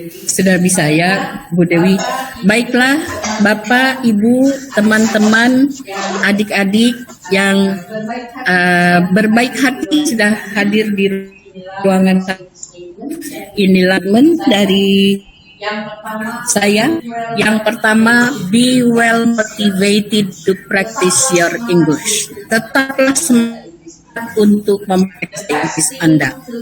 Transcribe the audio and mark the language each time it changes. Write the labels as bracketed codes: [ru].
[id] Sudah bisa ya, Bu Dewi. Baiklah, Bapak, Ibu, teman-teman, adik-adik yang berbaik hati sudah hadir di ruangan inilah dari saya. Yang pertama, [en] be well motivated to practice your English. [id] Tetaplah semangat untuk mempraktikasi Anda.